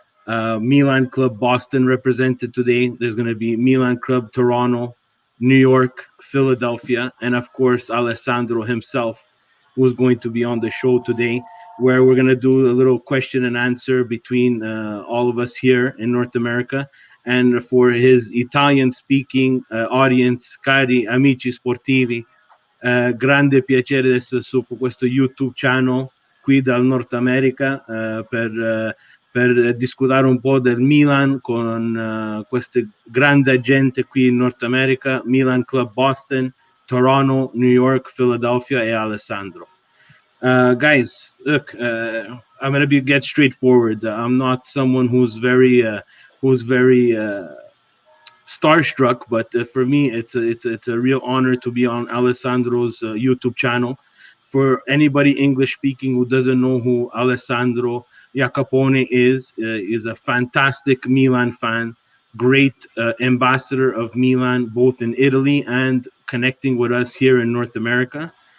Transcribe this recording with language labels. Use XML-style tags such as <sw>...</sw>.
<en>Milan Club Boston represented today. There's going to be Milan Club Toronto, New York, Philadelphia, and of course Alessandro himself, who's going to be on the show today, where we're going to do a little question and answer between all of us here in North America. And for his Italian speaking audience,</en> <it>cari amici sportivi, grande piacere di essere su questo YouTube channel qui dal Nord America per discutere un po' del Milan con questa grande gente qui in Nord America, Milan Club Boston, Toronto, New York, Philadelphia e Alessandro.</it> <en>Guys, look, I'm going to get straightforward. I'm not someone who's very starstruck, but for me, it's a real honor to be on Alessandro's YouTube channel. For anybody English speaking who doesn't know who Alessandro Jacopone is a fantastic Milan fan, great ambassador of Milan, both in Italy and connecting with us here in North America.</en>